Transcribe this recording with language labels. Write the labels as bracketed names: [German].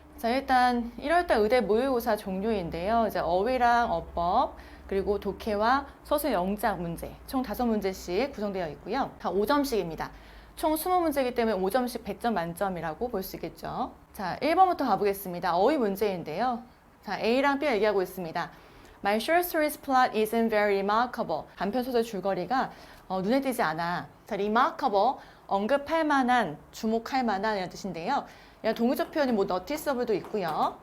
[Korean] 자, 일단 1월달 의대 모의고사 종료인데요. 이제 어휘랑 어법, 그리고 독해와 서술 영작 문제, 총 5문제씩 구성되어 있고요. 다 5점씩입니다. 총 20문제이기 때문에 5점씩 100점 만점이라고 볼 수 있겠죠. 자, 1번부터 가보겠습니다. 어휘 문제인데요. 자, A랑 B가 얘기하고 있습니다. [English] My short story's plot isn't very remarkable. [Korean] 단편 소설 줄거리가 눈에 띄지 않아. 자, remarkable, 언급할 만한, 주목할 만한 이런 뜻인데요. 동의적 표현이 뭐 noticeable도 있고요.